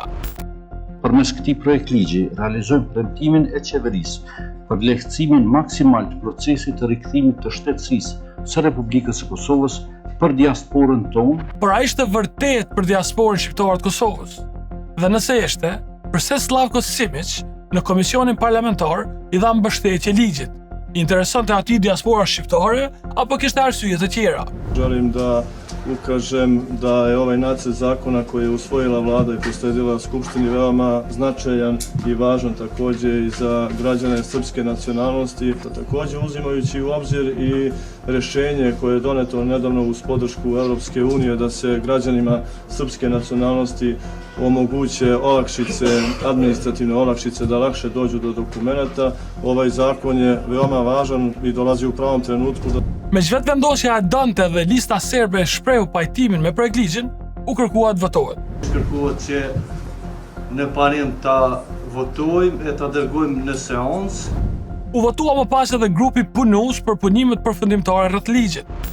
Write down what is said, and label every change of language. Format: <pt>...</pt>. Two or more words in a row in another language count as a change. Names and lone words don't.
<sq>Përmes këtij projektligji realizojmë premtimin e qeverisë për lehtësimin maksimal të procesit të rikthimit të shtetësisë së Republikës së Kosovës për diasporën tonë. Por a ishte vërtet për diasporën shqiptare të Kosovës? Dhe nëse ishte, pse Slavko Simić në komisionin parlamentar i dha mbështetje ligjit? Interesonte ati diaspora shqiptare apo kishte arsye të tjera?</sq> <sr>Želim da ukažem da je ovaj nacrt zakona koji je usvojila vlada i prosledila Skupštini veoma značajan i važan također i za građane srpske nacionalnosti, također uzimajući u obzir i rješenje koje je doneto nedavno uz podršku Europske unije da se građanima srpske nacionalnosti omoguće olakšice, administrativne olakšice da lakše dođu do dokumenata. Ovaj zakon je veoma važan i dolazi u pravom trenutku.</sr> <sq>Me që vetëvendosja e donte dhe lista serbe shprehu pajtimin me projektligjin, u kërkua të votohet. Kërkohet që në parim ta votojmë e ta dërgojmë në seancë. U votua më pas edhe grupi punues për punimet përfundimtare rreth ligjit.</sq>